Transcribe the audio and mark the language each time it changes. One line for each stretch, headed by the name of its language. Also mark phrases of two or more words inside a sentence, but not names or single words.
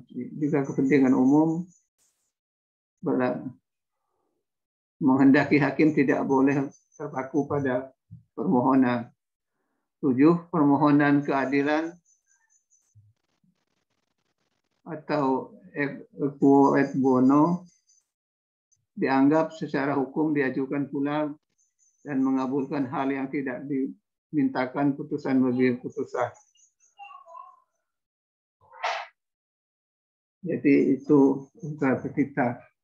Indonesian: Jika kepentingan umum menghendaki hakim tidak boleh terpaku pada permohonan. 7. Permohonan keadilan atau
Latin: equo et bono
Indonesian: dianggap secara hukum diajukan pula dan mengabulkan hal yang tidak dimintakan putusan bagi putusan. Jadi itu
Latin: ultra petita.